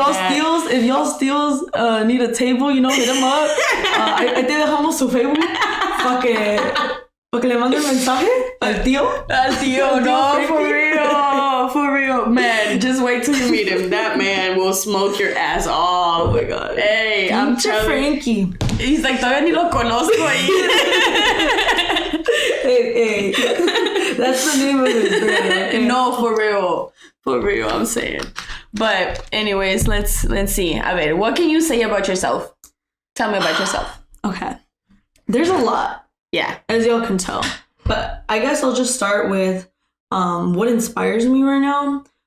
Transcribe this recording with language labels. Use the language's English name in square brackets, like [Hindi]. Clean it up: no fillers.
[English] Hey, if y'all steals need a table, you know, hit them up. [Spanish] Ahí te dejamos su Facebook. Para que le mande un mensaje al tío. Al tío, no, [English] for real. For real. Man, just wait till you meet him. That man will smoke your ass off. Oh my God. Hey, I'm telling Frankie. He's like, [Spanish] todavía ni lo conozco ahí. [English] Hey. That's the name of his brand. No, for real. For real, I'm saying. But anyways, let's see. [Spanish] A ver, [English] what can you say about yourself? Tell me about yourself. Okay. There's a lot. Yeah. As y'all can tell. But I guess I'll just start with what inspires me right now.